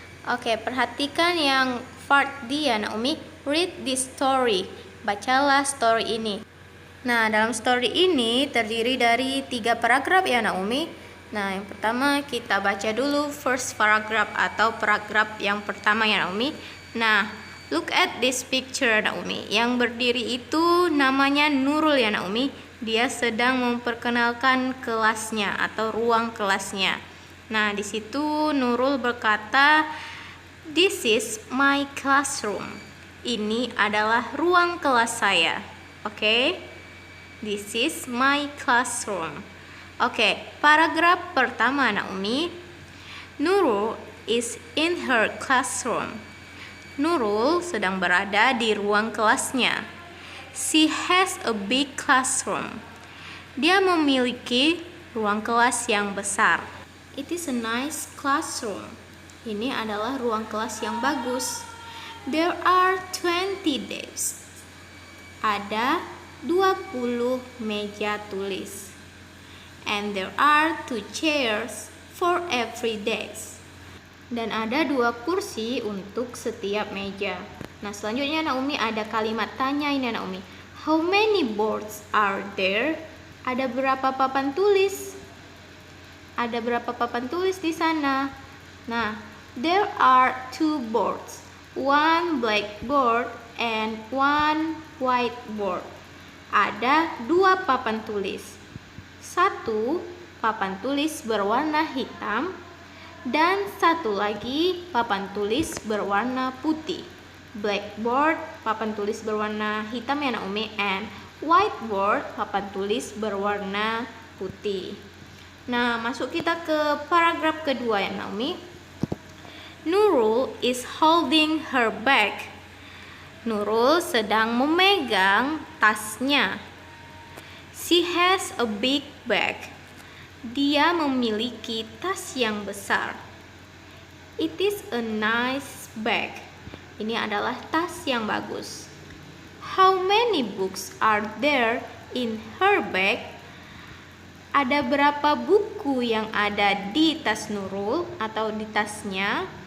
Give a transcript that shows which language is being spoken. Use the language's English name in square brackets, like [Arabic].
[Indonesian] Oke, perhatikan yang part D ya Naomi. [English] Read this story. [Indonesian] Bacalah story ini. Nah, dalam story ini terdiri dari 3 paragraf ya Naomi. Nah, yang pertama kita baca dulu first paragraph atau paragraf yang pertama ya Naomi. [English] Nah, look at this picture Naomi. [Indonesian] Yang berdiri itu namanya Nurul ya Naomi. Dia sedang memperkenalkan kelasnya atau ruang kelasnya. Nah, di situ Nurul berkata, [English] "This is my classroom." [Indonesian] Ini adalah ruang kelas saya. [English] Oke? This is my classroom. [Indonesian] Oke, paragraf pertama Naomi. [English] Nurul is in her classroom. [Indonesian] Nurul sedang berada di ruang kelasnya. [English] She has a big classroom. [Indonesian] Dia memiliki ruang kelas yang besar. [English] It is a nice classroom. [Indonesian] Ini adalah ruang kelas yang bagus. [English] There are 20 desks. [Indonesian] Ada 20 meja tulis. [English] And there are 2 chairs for every desk. [Indonesian] Dan ada 2 kursi untuk setiap meja. Nah, selanjutnya Naomi ada kalimat tanya ini Naomi. [English] How many boards are there? [Indonesian] Ada berapa papan tulis? Ada berapa papan tulis di sana? Nah, [English] there are 2 boards. 1 blackboard and 1 whiteboard. [Indonesian] Ada 2 papan tulis. 1 papan tulis berwarna hitam dan 1 lagi papan tulis berwarna putih. Blackboard papan tulis berwarna hitam ya Naomi, and whiteboard papan tulis berwarna putih. Nah, masuk kita ke paragraf kedua ya Naomi. [English] Nurul is holding her bag. [Indonesian] Nurul sedang memegang tasnya. [English] She has a big bag. [Indonesian] Dia memiliki tas yang besar. [English] It is a nice bag. [Indonesian] Ini adalah tas yang bagus. [English] How many books are there in her bag? [Indonesian] Ada berapa buku yang ada di tas Nurul atau di tasnya?